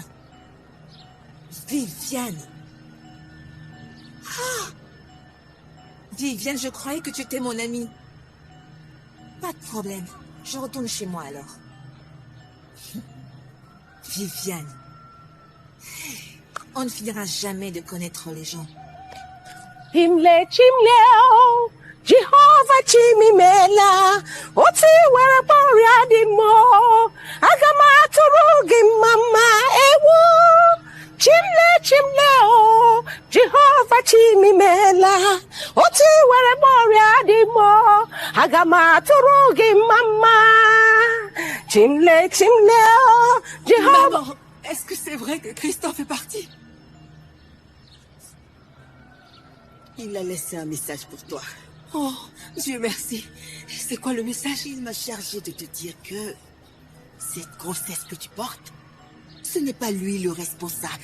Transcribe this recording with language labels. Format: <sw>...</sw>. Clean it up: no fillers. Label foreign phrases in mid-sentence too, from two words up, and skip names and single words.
<fr>Viviane! Ah! Viviane, je croyais que tu étais mon amie. Pas de problème. Je retourne chez moi alors. Viviane. On ne finira jamais de connaître les gens.</fr> <ig>Chimle chimleo, Jehovah chimimela, oti were boria di mo, agama turugi mama ewo. Chimle chimleo, Jehovah chimimela, oti were boria di mo, agama turugi mama. Chimle chimleo, Jehovah.</ig> <fr>Maman, est-ce que c'est vrai que Christophe est parti? Il a laissé un message pour toi. Oh, Dieu merci. C'est quoi le message? Il m'a chargé de te dire que cette grossesse que tu portes, ce n'est pas lui le responsable.</fr>